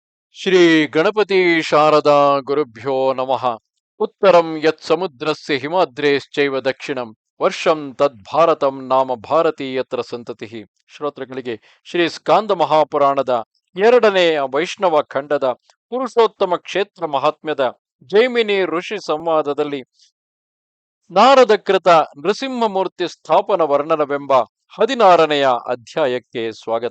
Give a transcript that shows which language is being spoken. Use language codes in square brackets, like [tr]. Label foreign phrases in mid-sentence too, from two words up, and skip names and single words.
[sa] ಶ್ರೀ ಗಣಪತಿ ಶಾರದಾ ಗುರುಭ್ಯೋ ನಮಃ. ಉತ್ತರಂ ಯತ್ ಸಮುದ್ರಸ್ಯ ಹಿಮಾದ್ರೇಶ್ಚೈವ ದಕ್ಷಿಣಂ ವರ್ಷಂ ತದ್ಭಾರತಂ ನಾಮ ಭಾರತಿ ಯತ್ರ ಸಂತತಿಃ. [kn] ಶ್ರೋತೃಗಳಿಗೆ ಶ್ರೀ ಸ್ಕಾಂದ ಮಹಾಪುರಾಣದ ಎರಡನೆಯ ವೈಷ್ಣವ ಖಂಡದ ಪುರುಷೋತ್ತಮ ಕ್ಷೇತ್ರ ಮಹಾತ್ಮ್ಯದ ಜೈಮಿನಿ ಋಷಿ ಸಂವಾದದಲ್ಲಿ ನಾರದ ಕೃತ ನೃಸಿಂಹಮೂರ್ತಿ ಸ್ಥಾಪನ ವರ್ಣನವೆಂಬ 16ನೆಯ ಅಧ್ಯಾಯಕ್ಕೆ ಸ್ವಾಗತ.